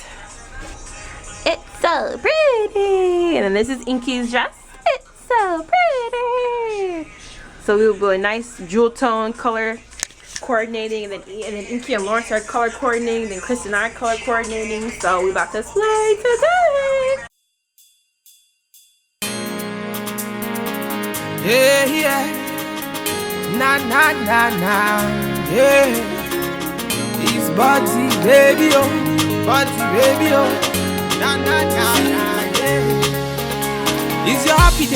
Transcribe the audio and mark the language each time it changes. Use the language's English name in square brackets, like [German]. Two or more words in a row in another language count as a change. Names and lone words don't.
[English] It's so pretty. And then this is Inky's dress. It's so pretty. So we will do a nice jewel tone color coordinating, and then Inky and Lawrence are color coordinating, then Chris and I are color coordinating. So we about to slay today. Yeah, yeah. Na na na na. Yeah. It's Buddy baby oh, Buddy baby oh. Na na na na. Yeah. It's your happy day.